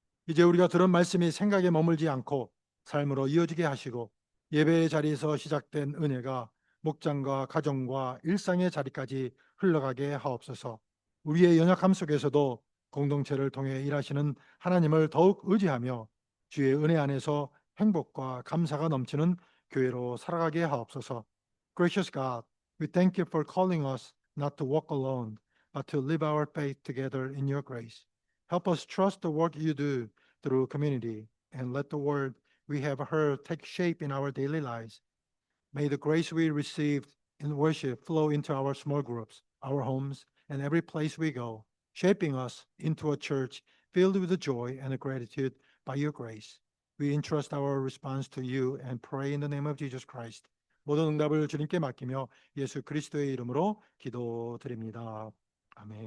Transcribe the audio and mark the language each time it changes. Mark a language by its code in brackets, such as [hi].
[ko] 이제 우리가 들은 말씀이 생각에 머물지 않고 삶으로 이어지게 하시고 예배의 자리에서 시작된 은혜가 목장과 가정과 일상의 자리까지 흘러가게 하옵소서. 우리의 연약함 속에서도 공동체를 통해 일하시는 하나님을 더욱 의지하며 주의 은혜 안에서 행복과 감사가 넘치는 교회로 살아가게 하옵소서. [en] Gracious God, we thank you for calling us not to walk alone, but to live our faith together in your grace. Help us trust the work you do through community, and let the word we have heard take shape in our daily lives. May the grace we received in worship flow into our small groups, our homes, and every place we go, shaping us into a church filled with the joy and the gratitude by your grace. We entrust our response to you and pray in the name of Jesus Christ. [ko] 모든 응답을 주님께 맡기며 예수 그리스도의 이름으로 기도드립니다. 아멘.